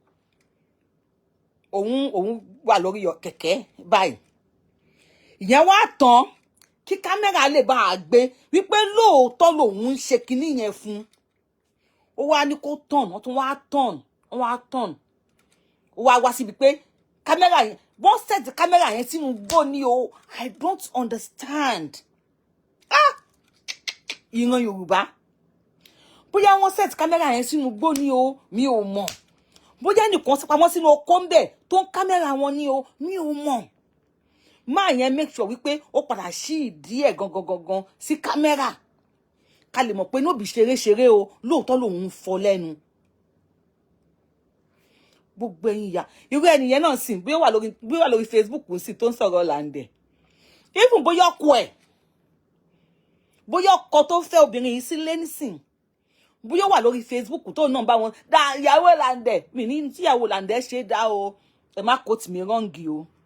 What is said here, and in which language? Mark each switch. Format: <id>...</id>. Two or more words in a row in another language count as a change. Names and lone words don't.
<yo>òun wà lórí kẹ̀kẹ́ báyìí ìyẹn wá tán kí kámẹ́rà lè bá a gbé wípé lóòótọ́ lòun ń ṣe kinní yẹn fún ó wá ní kó tàn wọ́n tún wá tàn ó wá síbi pé kámẹ́rà yẹn wọ́n set kámẹ́rà yẹn sínú gbó ní o</yo> <en>I don't understand</en> <yo>ìran Yorùbá bóyá wọ́n set kámẹ́rà yẹn sínú gbó ní o mi ò mọ̀ bóyá nìkan sí pamọ́ sínú oko ń bẹ̀ tó ń kámẹ́rà wọn ní o mi ò mọ̀ máa yẹn</yo> <en>make sure</en> <yo>wípé ó padà sí ìdí ẹ̀ gangan sí kámẹ́rà ká lè mọ̀ pé nóbì ṣeré o lóòótọ́ lòun ń fọ lẹ́nu gbogbo ẹ̀yin ìyá irú ẹnìyẹn náà sìn bí ó wà lórí Facebook sí tó ń sọ̀rọ̀ Lande even bóyá ọkọ tó fẹ́ obìnrin yìí sílé nísìn bóyá wà lórí Facebook tó náà bá wọn dá ìyàwó Lande mi ní tíyàwó Lande ṣe dá o ẹ má kó tìmí rọ́ǹgì o</yo>